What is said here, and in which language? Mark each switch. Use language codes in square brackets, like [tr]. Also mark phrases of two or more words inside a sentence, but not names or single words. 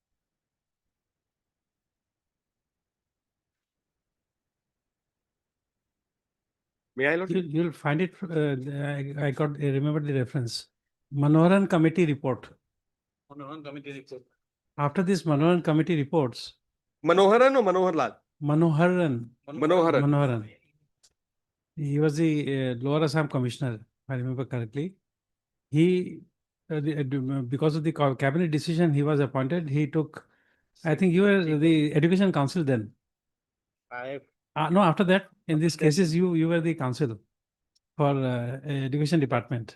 [en] May I, Lordship? You'll find it, I remember the reference. Manoharan Committee report. Manoharan Committee report. After this Manoharan Committee reports, Manoharan or Manoharlal? Manoharan. Manoharan. Manoharan. He was the Lower Assam Commissioner, if I remember correctly. He, because of the cabinet decision, he was appointed. He took, I think you were the Education Council then. No, after that, in these cases, you were the counsel for Education Department.